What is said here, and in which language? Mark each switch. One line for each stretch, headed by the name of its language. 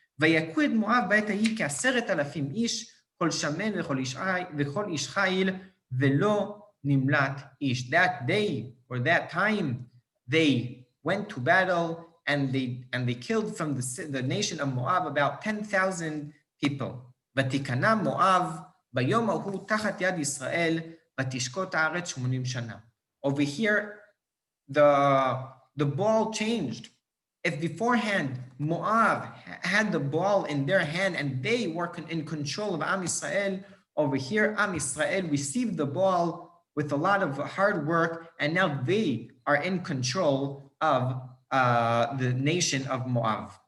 Hebrew: ויקו את מואב בעת ההיא כ10,000 איש, כל שמן וכל איש חיל, ולא נמלט איש.
English: That day, or that time, they went to battle and they killed from the nation of Moab about 10,000 people.
Hebrew: ותיכנע מואב ביום ההוא תחת יד ישראל, ותשקוט הארץ 80 שנה.
English: Over here, the ball changed. If beforehand Moab had the ball in their hand and they were in control of Am Yisrael, over here Am Yisrael received the ball with a lot of hard work, and now they are in control of the nation of Moab.